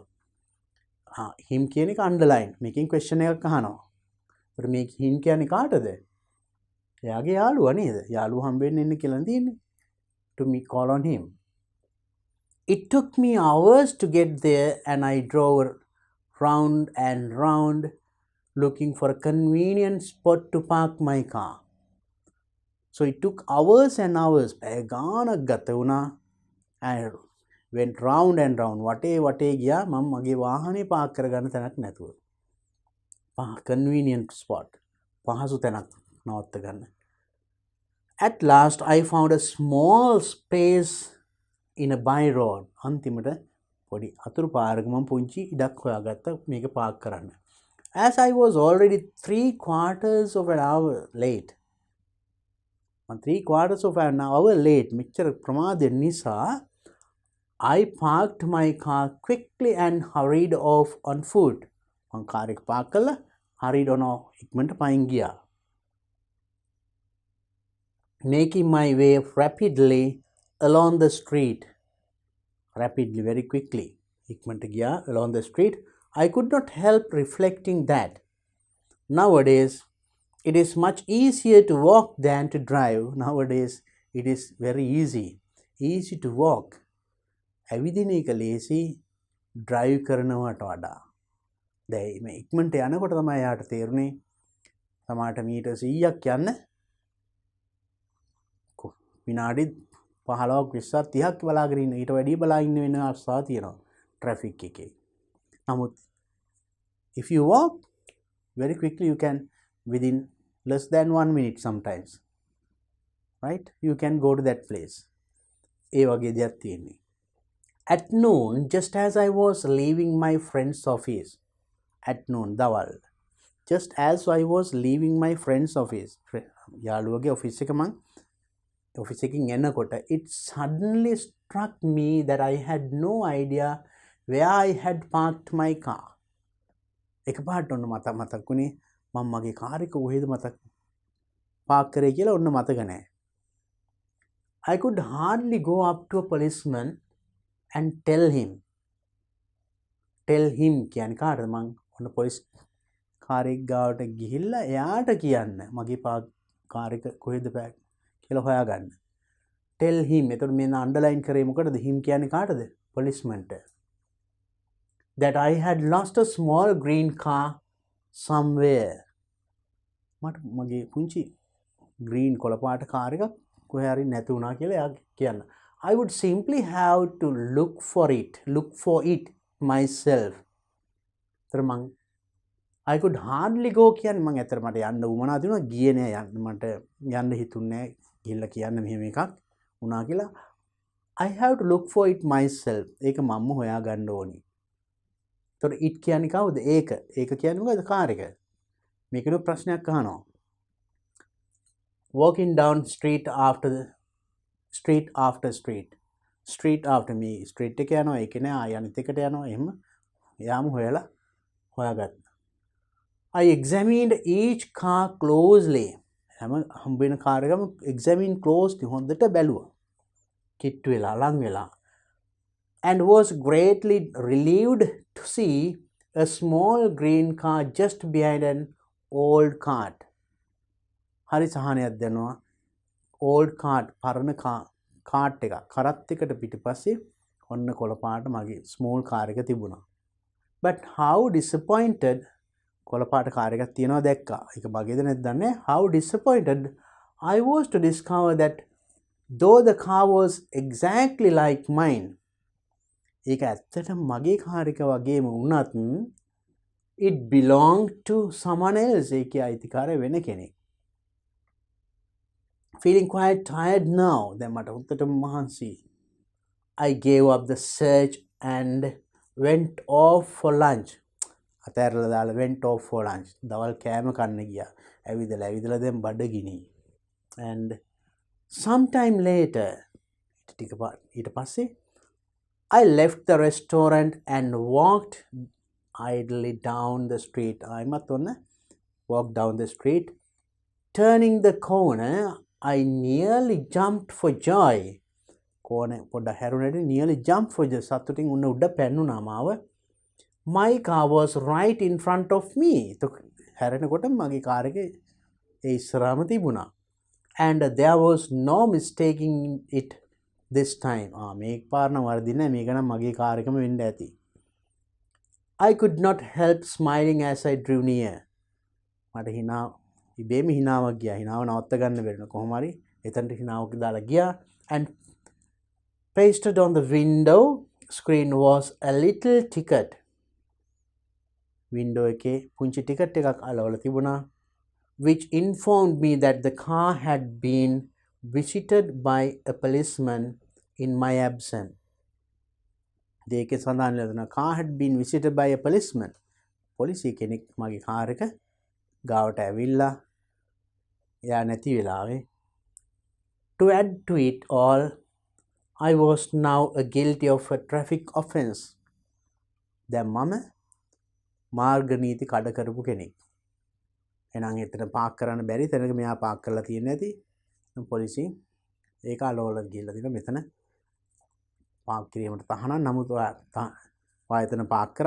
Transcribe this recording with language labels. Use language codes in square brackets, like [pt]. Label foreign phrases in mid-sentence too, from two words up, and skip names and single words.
[si] him කියන එක underline. මේකෙන් question එකක් අහනවා. ඒත් මේ him කියන්නේ කාටද? එයාගේ යාළුවා නේද? යාළුවා හම්බ වෙන්න එන්න කියලා තියෙන්නේ. [en] To me call on him. It took me hours to get there and I drove round and round looking for a convenient spot to park my car. So it took hours and hours. [si] ගානක් ගත වුණා. [en] I went round and round. [si] වටේ ගියා මම මගේ වාහනේ පාක් කරගන්න තැනක් නැතුව. [en] Convenient spot. [si] පහසු තැනක් නවත්ත ගන්න. [en] At last I found a small space in a by road. [si] අන්තිමට පොඩි අතුරු පාරක මම පුංචි ඉඩක් හොයාගත්ත මේක පාක් කරන්න. [en] As I was already 3/4 of an hour late. 3/4 of an hour late. [si] මෙච්චර ප්‍රමාදයෙන් නිසා [en] I parked my car quickly and hurried off on foot. [si] මං කාර් එක පාක් කළා [en] hurried on [si] ඉක්මනට පයින් ගියා. [en] Making my way rapidly along the street. Rapidly, very quickly. [si] ඉක්මනට ගියා [en] along the street. I could not help reflecting that nowadays it is much easier to walk than to drive. Nowadays it is very easy to walk. [si] ඇවිදින එක ලේසි drive කරනවට වඩා. දැන් මේ ඉක්මනට යනකොට තමයි යාට තේරුනේ සමහරට මීටර් 100ක් යන්න විනාඩි 15ක් 20ක් 30ක් බලාගෙන ඉන්න ඊට වැඩිය බලා ඉන්න වෙන අවස්ථා තියෙනවා traffic එකේ. [en] නමුත් if you walk very quickly you can within less than 1 minute sometimes, right, you can go to that place. [si] ඒ වගේ දෙයක් තියෙන්නේ. [en] At noon, just as I was leaving my friend's office, at noon දවල්, just as I was leaving my friend's office, [si] යාළුවගේ office එක මං office එකකින් එනකොට [en] it suddenly struck me that I had no idea where I had parked my car. [si] එකපාරට ඔන්න මතක් වුණේ මම මගේ කාර් එක කොහෙද පාක් කරේ කියලා ඔන්න මතක නැහැ. [en] I could hardly go up to a policeman and tell him [si] කියන්නේ කාටද මං ඔන්න පොලිස් කාර් එක ගාවට ගිහිල්ලා එයාට කියන්න මගේ කාර් එක කොහෙද පාක් කියලා හොයාගන්න. [en] tell him. [si] එතකොට මේ අන්ඩර්ලයින් කරේ මොකටද? him කියන්නේ කාටද? policemanට. [en] That I had lost a small green car somewhere. [si] මට මගේ පුංචි green කොළපාට කාර් එකක් කොහේ හරි නැති වුණා කියලා එයා කියන්න. [en] I would simply have to look for it myself. I could hardly go [si] කියන්නේ මම ඇත්තට මට යන්න උවමනා තිබුණා ගියේ නෑ යන්න මට යන්න හිතුන්නේ නෑ ගිහිල්ලා කියන්න මෙහෙම එකක් වුණා කියලා [en] I have to look for it myself. [si] ඒක මම හොයා ගන්න ඕනි. එතකොට it කියන්නේ කවුද? ඒක. ඒක කියන්නේ මොකද? කාර් එක. මේකේ ප්‍රශ්නයක් අහනවා. [en] Walking down street after street after me street [si] එක යනවා ඒක නෑ ආය අනිත් එකට යනවා එහෙම යාම හොයාගත්තා. [en] I examined each car closely. [si] හැම හම්බෙන කාර් එකම [en] examine closely [si] හොඳට බැලුවා. කිට්ටු වෙලා ලං වෙලා. [en] And was greatly relieved to see a small green car just behind an old cart. [si] හරි සහනයක් දෙනවා. [en] old cart [si] පරණ කාට් එක කරත් එකට පිටිපස්සේ ඔන්න කොළ පාට මගේ [en] small car [si] එක තිබුණා. [en] But how disappointed [si] කොළ පාට කාර් එකක් තියනවා දැක්කා. ඒක මගේද නැද්ද දන්නේ. [en] How disappointed I was to discover that though the car was exactly like mine. [si] ඒක ඇත්තටම මගේ කාර් එක වගේම වුණත් [en] it belonged to someone else. [si] ඒකේ අයිතිකාරය වෙන කෙනෙක්. [en] Feeling quite tired now. [si] දැන් මට හුත්තටම මහන්සි. [en] I gave up the search and went off for lunch. [si] අතෑරලා දාලා [en] went off for lunch. [si] දවල් කෑම කන්න ගියා. ඇවිදලා දැන් බඩගිනි. [en] And sometime later [si] ඊට පස්සේ [en] I left the restaurant and walked idly down the street. [si] ආයිමත් ඔන්න [en] walked down the street. Turning the corner, I nearly jumped for joy. corner [si] පොඩ හැරුණට [en] nearly jumped for joy. [si] සතුටින් උඩ පැන්නුනා මාව. [en] My car was right in front of me. [si] හැරෙනකොට මගේ කාර් එක ඒ ඉස්සරහම තිබුණා. [en] And there was no mistaking it this time. [si] මේක පාරන වර්ධි නෑ. මේක නම් මගේ කාර් එකම වෙන්න ඇති. [en] I could not help smiling as I drew near. [si] මට ඉබේම හිනාවක් ගියා. හිනාව නවත්ත ගන්න බැරි නේ කොහොම හරි එතනට හිනාවක් දාලා ගියා. [en] And pasted on the window screen was a little ticket. [si] window එකේ පුංචි ටිකට් එකක් අලවලා තිබුණා. [en] which informed me that the car had been visited by a policeman in my absence. [si] දෙකේ සඳහන් වෙනවා [en] car had been visited by a policeman. [si] පොලිසිය කෙනෙක් මගේ කාර් එක ගාවට ඇවිල්ලා එයා නැති වෙලාවේ. To add to it all, I was now guilty of a traffic offence. දැන් මම මාර්ග නීති කඩ කරපු කෙනෙක්. එහෙනම් එතන පාක් කරන්න බැරි තැනක මෙයා පාක් කරලා තියෙන්නේ නැති. පොලිසිය ඒක අලවලා ගිහලා දින මෙතන පාක් කිරීමට තහනම් නමුත් ඔයා එතන පාක් කරා.